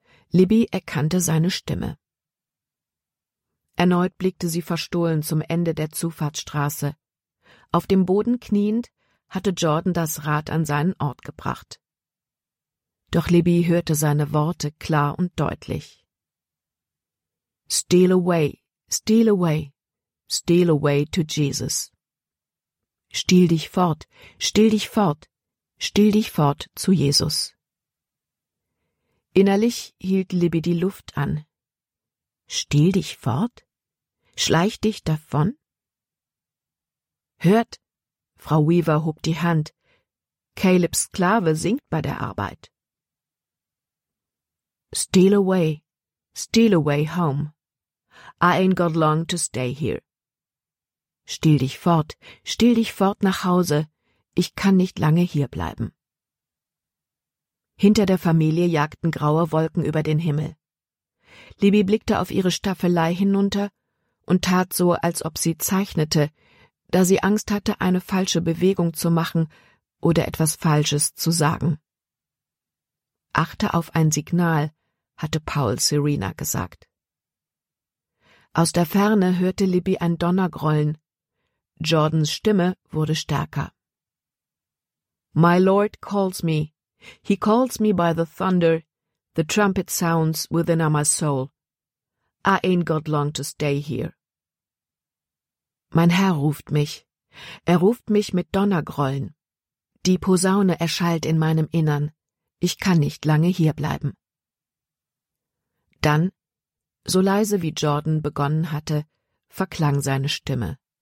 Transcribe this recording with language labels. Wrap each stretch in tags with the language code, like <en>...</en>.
<de>Libby erkannte seine Stimme. Erneut blickte sie verstohlen zum Ende der Zufahrtsstraße. Auf dem Boden kniend, hatte Jordan das Rad an seinen Ort gebracht. Doch Libby hörte seine Worte klar und deutlich.</de> <en>»Steal away, steal away, steal away to Jesus.</en> <de>Stiehl dich fort, stiehl dich fort, stiehl dich fort zu Jesus.« Innerlich hielt Libby die Luft an. »Stiehl dich fort? Schleich dich davon?« »Hört!« Frau Weaver hob die Hand. »Calebs Sklave singt bei der Arbeit.«</de> <en>»Steal away, steal away home. I ain't got long to stay here.«</en> <de>stiehl dich fort nach Hause. Ich kann nicht lange hier bleiben.« Hinter der Familie jagten graue Wolken über den Himmel. Libby blickte auf ihre Staffelei hinunter und tat so, als ob sie zeichnete, da sie Angst hatte, eine falsche Bewegung zu machen oder etwas Falsches zu sagen. »Achte auf ein Signal«, hatte Paul Serena gesagt. Aus der Ferne hörte Libby ein Donnergrollen. Jordans Stimme wurde stärker.</de> <en>»My Lord calls me. He calls me by the thunder. The trumpet sounds within my soul. I ain't got long to stay here.«</en> <de>»Mein Herr ruft mich. Er ruft mich mit Donnergrollen. Die Posaune erschallt in meinem Innern. Ich kann nicht lange hierbleiben.« Dann, so leise wie Jordan begonnen hatte, verklang seine Stimme.</de>